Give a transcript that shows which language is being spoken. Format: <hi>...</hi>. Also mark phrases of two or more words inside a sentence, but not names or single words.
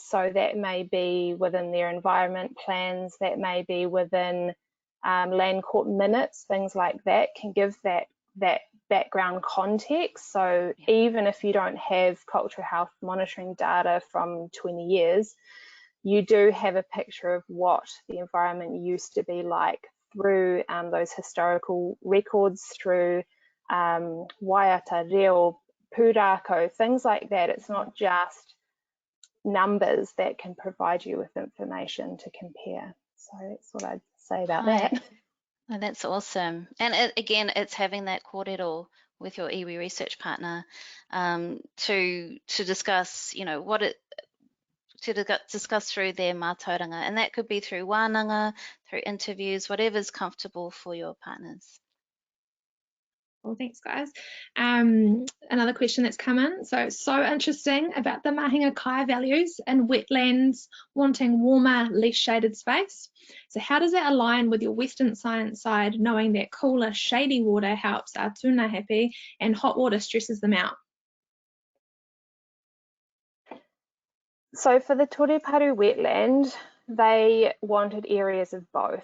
<en>So that may be within their environment plans, that may be within land court minutes, things like that can give that background context. So even if you don't have cultural health monitoring data from 20 years, you do have a picture of what the environment used to be like through those historical records, through</en> <mi>waiata, reo, pūrākau,</mi> <en>things like that. It's not just numbers that can provide you with information to compare. So that's what I'd say about that. Oh, that's awesome. And again, it's having that kōrero with your iwi research partner to discuss, discuss through their mātauranga, and that could be through wānanga, through interviews, whatever's comfortable for your partners. Cool, thanks guys. Another question that's come in. So interesting about the</en> <mi>mahinga kai</mi> <en>values and wetlands wanting warmer, less shaded space. So how does that align with your Western science side, knowing that cooler, shady water helps our tuna happy and hot water stresses them out? So for the Toreparu wetland, they wanted areas of both.</en>